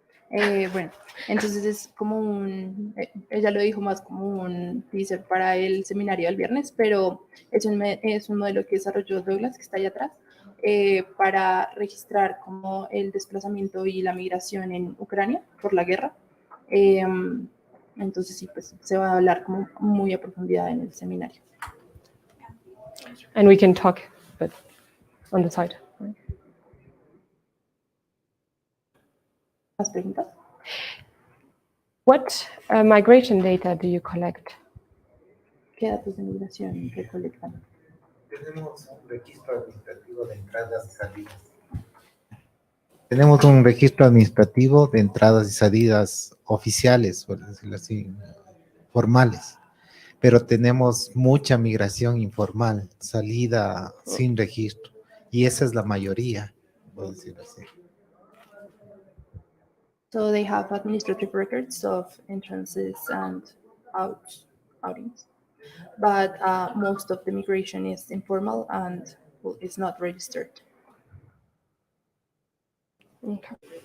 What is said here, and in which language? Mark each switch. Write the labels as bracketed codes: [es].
[es] Bueno, entonces es como ella lo dijo más como un teaser para el seminario del viernes, pero es un modelo que desarrolló Douglas, que está allá atrás, para registrar como el desplazamiento y la migración en Ucrania por la guerra. Entonces sí, pues se va a hablar como muy a profundidad en el seminario. [en] And we can talk, but on the side. [es] ¿Más preguntas? [en] What migration data do you collect? [es] ¿Qué datos de migración recolectan? Tenemos un registro administrativo de entradas y salidas. Tenemos un registro administrativo de entradas y salidas oficiales, por decirlo así, formales. Pero tenemos mucha migración informal, salida sin registro. Y esa es la mayoría, por decirlo así. [en] So they have administrative records of entrances and outings, but most of the migration is informal and is not registered. Okay.